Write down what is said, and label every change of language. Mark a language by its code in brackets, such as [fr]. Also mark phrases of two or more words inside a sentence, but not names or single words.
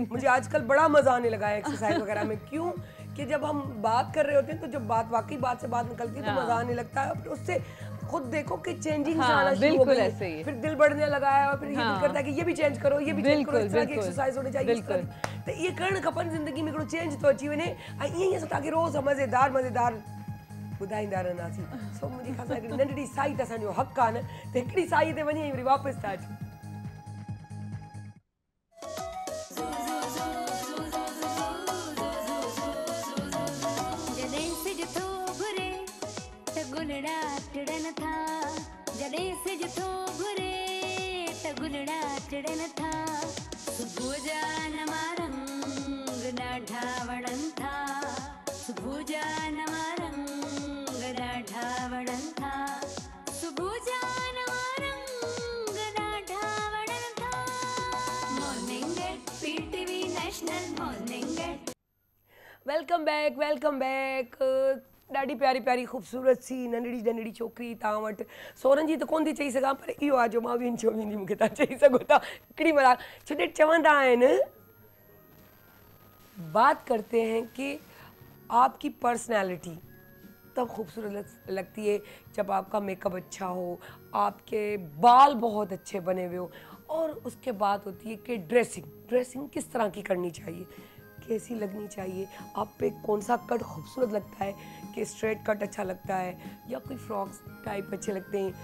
[ur] مجھے آجکل بڑا مزا آنے لگا ہے ایکسرسائز وغیرہ میں۔ کیونکہ جب ہم بات کر رہے ہوتے ہیں تو جب بات واقعی بات سے بات نکلتی ہے تو ہاں. مزا آنے لگتا ہے. پھر اس سے خود دیکھو کہ چینجنگ ہاں, آنا شروع ہو بالکل گئی ہے. ایسے ہی ہے. پھر دل بڑھنے لگا ہے اور پھر یہ ہاں. دل کرتا ہے کہ یہ بھی چینج کرو، یہ بھی چینج کرو، اس طرح کی بالکل, ایکسرسائز ہونی چاہیے، اس طرح بالکل. کی. [sd] तो ये करण खपन जिंदगी में चेंज तो अची वने, ये ताकि रोज मजेदार मजेदार ॿुधाईंदा रहंदासीं। सो मुंहिंजी ख़ासि हिकिड़ी नंढड़ी साई त असांजो हक़ आहे न, त हिकिड़ी साई ते वञी वरी वापसि था अचूं। जॾहिं सिज थो घुरे त गुलड़ा टिड़न था, जॾहिं सिज थो घुरे त गुलड़ा टिड़न था, सुबुह जा नवा रंग ॾाढा वणनि था, सुबुह जा नवा रंग ॾाढा वणनि था, सुबुह जा नवा रंग ॾाढा वणनि था। [en] Morning at PTV National Morning at. Welcome back, welcome back. [sd] ॾाढी प्यारी प्यारी ख़ूबसूरत सी नंढड़ी नंढड़ी छोकिरी तव्हां वटि सोरनि जी त कोन थी चई सघां, पर इहो आहे जो मां वीहनि चोवीहनि जी मूंखे तव्हां चई सघो था हिकिड़ी महिल। छो जो चवंदा आहिनि, [ur] بات کرتے ہیں کہ آپکی پرسنیلٹی تب خوبصورت لگتی ہے جب آپکا میک اپ اچھا ہو، آپکے بال بہت اچھے بنے ہوئے ہوں، اور اس کے بعد ہوتی ہے کہ ڈریسنگ کس طرح کی کرنی چاہیے، کیسی لگنی چاہیے، آپ پہ کون سا کٹ خوبصورت لگتا ہے، کہ [en] straight cut [ur] اچھا لگتا ہے یا کوئی [en] frocks type [ur] اچھے لگتے ہیں.